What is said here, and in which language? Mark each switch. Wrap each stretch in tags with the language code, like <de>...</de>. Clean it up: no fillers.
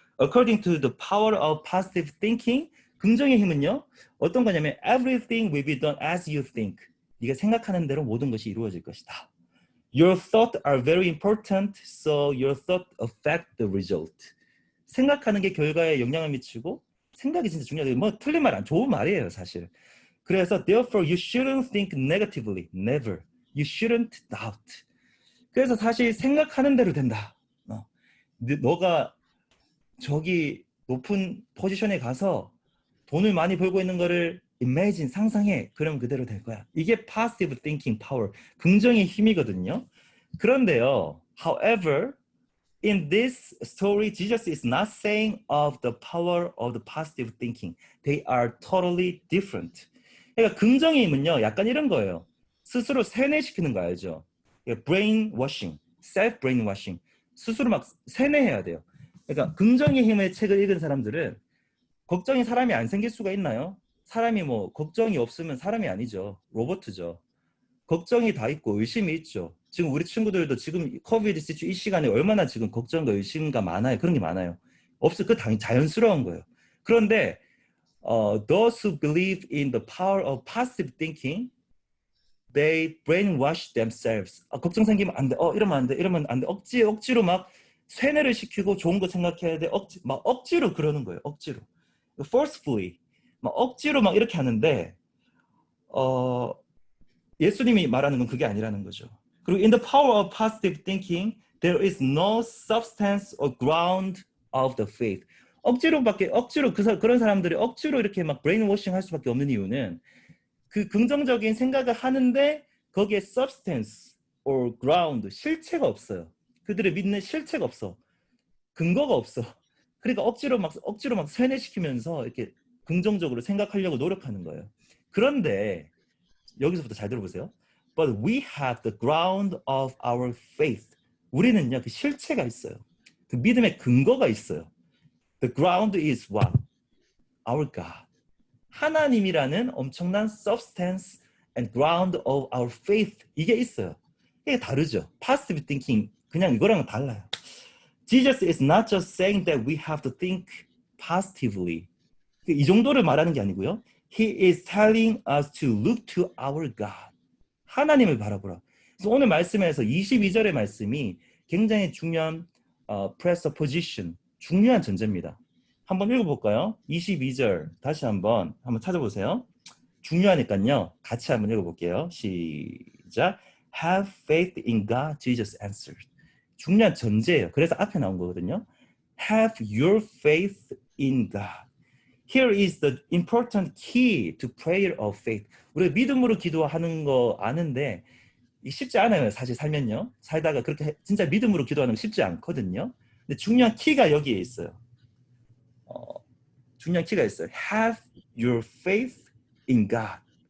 <en>According to the power of positive thinking,</en> <ko>긍정의 힘은요. 어떤 거냐면</ko> <en>everything will be done as you think.</en> <ko>네가 생각하는 대로 모든 것이 이루어질 것이다.</ko> <en>Your thoughts are very important, so your thoughts affect the result.</en> <ko>생각하는 게 결과에 영향을 미치고 생각이 진짜 중요해요. 뭐 틀린 말 안 좋은 말이에요, 사실.</ko> <en>그래서 therefore you shouldn't think negatively. Never. You shouldn't doubt.</en> <ko>그래서 사실 생각하는 대로 된다. 너가 저기 높은 포지션에 가서 돈을 많이 벌고 있는 거를 imagine, 상상해. 그럼 그대로 될 거야. 이게 positive thinking power, 긍정의 힘이거든요.</ko> <en>그런데요, however, in this story, Jesus is not saying of the power of the positive thinking. They are totally different.</en> <ko>그러니까 긍정의 힘은요, 약간 이런 거예요. 스스로 세뇌시키는 거 알죠?</ko> <en>brainwashing, self brainwashing.</en> <ko>스스로 막 세뇌해야 돼요. 그러니까 긍정의 힘의 책을 읽은 사람들은 걱정이 사람이 안 생길 수가 있나요? 사람이 뭐 걱정이 없으면 사람이 아니죠. 로봇이죠. 걱정이 다 있고 의심이 있죠. 지금 우리 친구들도 지금 코비드 시추 이 시간에 얼마나 지금 걱정과 의심과 많아요. 그런 게 많아요. 그 당연히 자연스러운 거예요.</ko> <en>그런데 those who believe in the power of positive thinking, they brainwash themselves.</en> <ko>걱정 생기면 안 돼. 이러면 안 돼. 이러면 안 돼. 억지로 막 세뇌를 시키고 좋은 거 생각해야 돼. 막 억지로 그러는 거예요. 억지로. forcefully. 막 억지로 막 이렇게 하는데 예수님이 말하는 건 그게 아니라는 거죠.</ko> <en>그리고 in the power of positive thinking, there is no substance or ground of the faith.</en> <ko>억지로 그런 사람들이 억지로 이렇게 막 brainwashing 할 수밖에 없는 이유는 그 긍정적인 생각을 하는데 거기에 substance or ground, 실체가 없어요. 그들을 믿는 실체가 없어. 근거가 없어. 그러니까 억지로 막 세뇌시키면서 이렇게 긍정적으로 생각하려고 노력하는 거예요. 그런데 여기서부터 잘 들어보세요.</ko> <en>But we have the ground of our faith.</en> <ko>우리는요, 그 실체가 있어요. 그 믿음의 근거가 있어요.</ko> <en>The ground is what? Our God.</en> <ko>하나님이라는 엄청난</ko> <en>substance and ground of our faith.</en> <ko>이게 있어요. 이게 다르죠. Positive thinking, 그냥 이거랑은 달라요.</ko> <en>Jesus is not just saying that we have to think positively.</en> <ko>이 정도를 말하는 게 아니고요.</ko> <en>He is telling us to look to our God.</en> <ko>하나님을 바라보라. 그래서 오늘 말씀에서 22절의 말씀이 굉장히 중요한 presupposition, 중요한 전제입니다. 한번 읽어볼까요? 22절 다시 한번 찾아보세요. 중요하니까요. 같이 한번 읽어볼게요. 시작.</ko> <en>Have faith in God, Jesus answered.</en> <ko>중요한 전제예요. 그래서 앞에 나온 거거든요.</ko> <en>Have your faith in God. Here is the important key to prayer of faith.</en> <ko>우리가 믿음으로 기도하는 거 아는데 쉽지 않아요. 사실 살면요. 살다가 그렇게 진짜 믿음으로 기도하는 거 쉽지 않거든요. 근데 중요한 키가 여기에 있어요. 중요한 키가 있어요.</ko> <en>Have your faith in God.</en>